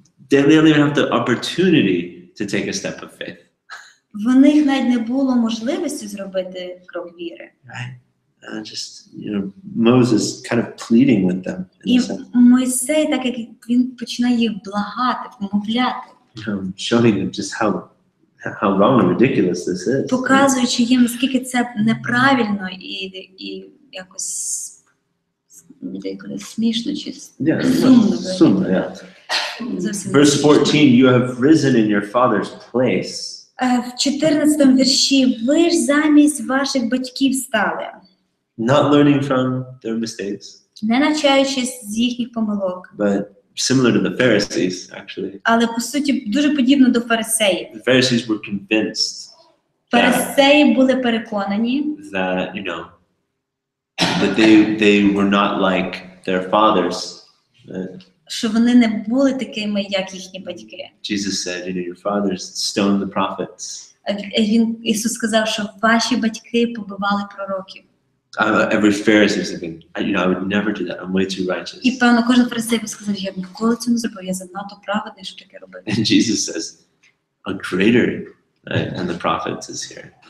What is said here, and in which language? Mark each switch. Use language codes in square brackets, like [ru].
[en] They don't even have the opportunity to take a step of faith. [uk] В них навіть не було можливості зробити крок віри. [en] Right? Just, Moses kind of pleading with them. [uk] І Мойсей, так як він починає їх благати, вмовляти, [en] Showing them just how wrong and ridiculous this is. [uk] показуючи їм, наскільки це неправильно і якось смішно чи [en] Summa, yeah. [uk] зовсім. [en] Verse 14, you have risen in your father's place. [uk] В 14 вірші, ви ж замість ваших батьків стали. [en] Not learning from their mistakes, [uk] Не навчаючись з їхніх помилок. [en] but similar to the Pharisees, actually. [uk] Але, по суті, дуже подібно до фарисеїв. [en] The Pharisees were convinced [uk] Фарисеї були переконані, [en] that, that they were not like their fathers. [uk] що вони не були такими, як їхні батьки. [en] Jesus said, your fathers stoned the prophets. [uk] Ісус сказав, що ваші батьки побивали пророків. [en] Every Pharisee was thinking, I would never do that. I'm way too righteous. [uk] І, певно, кожен фарисей сказав, я б ніколи цього не зробив, я занадто праведний, щоб таке робити. [en] And Jesus says, a greater than the prophets is here.